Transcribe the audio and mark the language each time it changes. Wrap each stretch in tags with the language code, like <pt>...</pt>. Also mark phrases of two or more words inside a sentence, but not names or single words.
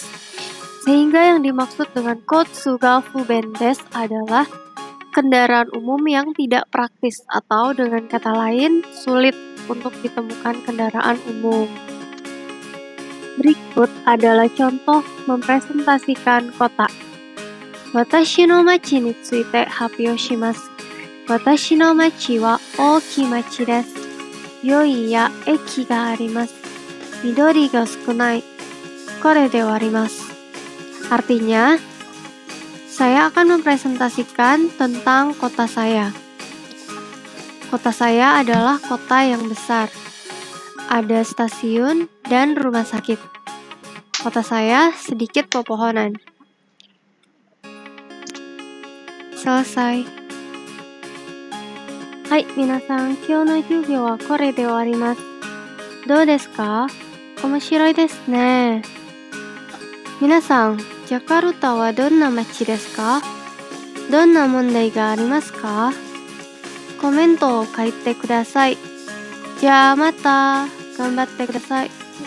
<id>Sehingga yang dimaksud dengan</id> <ja>交通が不便です</ja> <id>adalah kendaraan umum yang tidak praktis, atau dengan kata lain, sulit untuk ditemukan kendaraan umum. Berikut adalah contoh mempresentasikan kota.</id> <ja>私の町について発表します. 私の町は大きい町です. ヨイや駅があります。緑が少ない. これではあります.</ja> <id>Artinya, saya akan mempresentasikan tentang kota saya. Kota saya adalah kota yang besar. Ada stasiun dan rumah sakit. Kota saya sedikit pepohonan. Selesai.</id> <ja>Hai, 皆さん、今日の授業はこれで終わります. どうですか? 面白いですね. Minasan, Jakarta はどんな町ですか? どんな問題がありますか? コメントを書いてください。じゃあまた頑張ってください。</ja>